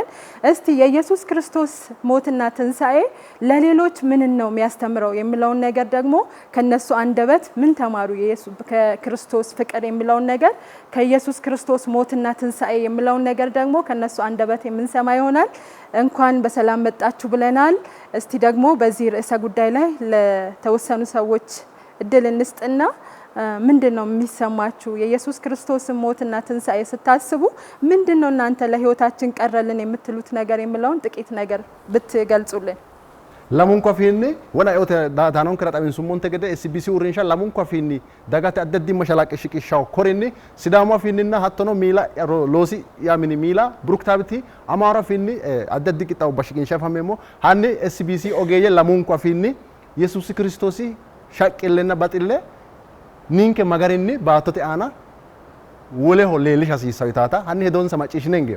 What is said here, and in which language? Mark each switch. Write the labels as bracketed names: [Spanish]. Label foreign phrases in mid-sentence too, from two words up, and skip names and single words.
[Amharic] እስቲ የኢየሱስ ክርስቶስ ሞትና ትንሳኤ ለሌሎች ምን ነው የሚያስተምረው የሚለውን ነገር ደግሞ ከነሱ አንደበት ምን ተማሩ ከክርስቶስ ፍቅር የሚለውን ነገር ከኢየሱስ ክርስቶስ ሞትና ትንሳኤ የሚለውን ነገር ደግሞ ከነሱ አንደበት የምንሰማ ይሆናል። እንኳን በሰላም መጣችሁ ብለናል። እስቲ ደግሞ በዚህ ርዕሰ ጉዳይ ላይ ለተወሰኑ ሰዎች እድል እንስጥና ምንድነው የሚሰማችሁ? የኢየሱስ ክርስቶስ ሞትና ትንሳኤ ስታስቡ ምንድነው እናንተ ለህይወታችን ቀረልን የምትሉት ነገር የሚለውን ጥቂት ነገር ብትገልጹልን። [Sidamo] lamun ko finni wona yote danon kra tabin sumonte gede SBC urinsha lamun ko finni dagate addaddi mashalaqe shiqishaw korinni sidama finninna hattono mila losi yamini mila bruktabiti amara finni addaddi qitaw bashiqinsha famemo hanni SBC ogeye lamun ko finni Yesus Kristosi shaqillenna batille ninke magarinni baatote ana wole hollelish hasisawitata hanni hedon samachishinengem